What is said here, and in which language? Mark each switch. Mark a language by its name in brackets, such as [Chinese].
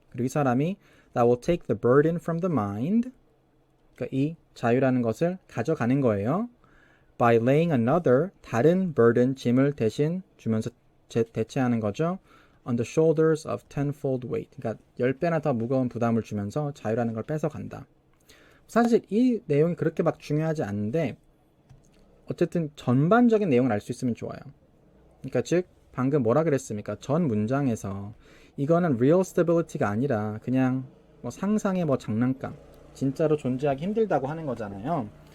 [Korean] 그리고 이 사람이 [English] that will take the burden from the mind. [Korean] 그러니까 이 자유라는 것을 가져가는 거예요. [English] By laying another, [Korean] 다른 burden, 짐을 대신 주면서 대체하는 거죠. [English] On the shoulders of tenfold weight. [Korean] 그러니까 10배나 더 무거운 부담을 주면서 자유라는 걸 뺏어간다. 사실 이 내용이 그렇게 막 중요하지 않은데 어쨌든 전반적인 내용을 알 수 있으면 좋아요. 그러니까 즉 방금 뭐라 그랬습니까? 전 문장에서 이거는 real stability가 아니라 그냥 뭐 상상의 뭐 장난감, 진짜로 존재하기 힘들다고 하는 거잖아요.